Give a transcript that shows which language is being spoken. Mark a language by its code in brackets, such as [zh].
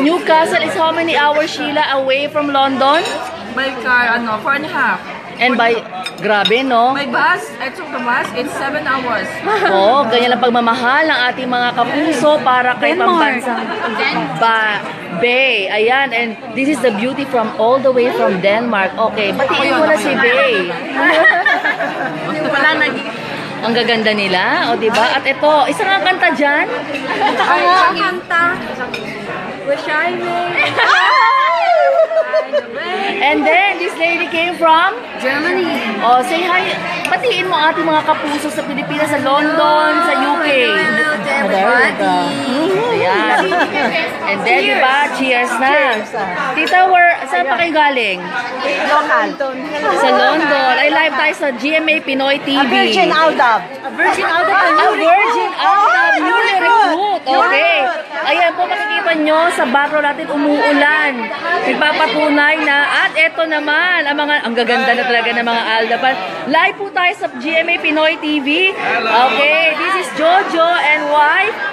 [en] Newcastle is how many hours, Sheila, away from London? By car, 4.5. And by, [tl] grabe, [en] no? By bus, I took the bus, it's 7 hours. [tl] Oh, ganyan ang pagmamahal ng ating mga kapuso para kay pambansang Bay. [en] Ayan, and this is the beauty from all the way from Denmark. [tl] Okay, batiin mo na si Bay. Wala na. Ang gaganda nila, o diba? At ito, isa nga kanta dyan. Ay, kanta. [en] We're shining. And then, this lady came from? Germany. [tl] Oh, [en] say hi. [tl] Batiin mo ating mga kapuso sa Pilipinas, sa London, sa UK. [en] Hello to everybody. Ayan. And then, diba, cheers na. [tl] Tita, saan pa kayo galing? [en] Local. [tl] Sa London. Ay, live tayo sa GMA Pinoy TV. Virgin Aldab. Virgin Aldab. Virgin Aldab. [en] Newly recruit. [tl] Okay. Ayan po, makikita nyo sa background natin umuulan. Nagpapatunay na. At eto naman, ang gaganda na talaga ng mga Aldaban. Live po tayo sa GMA Pinoy TV. [en] Okay, this is Jojo and wife.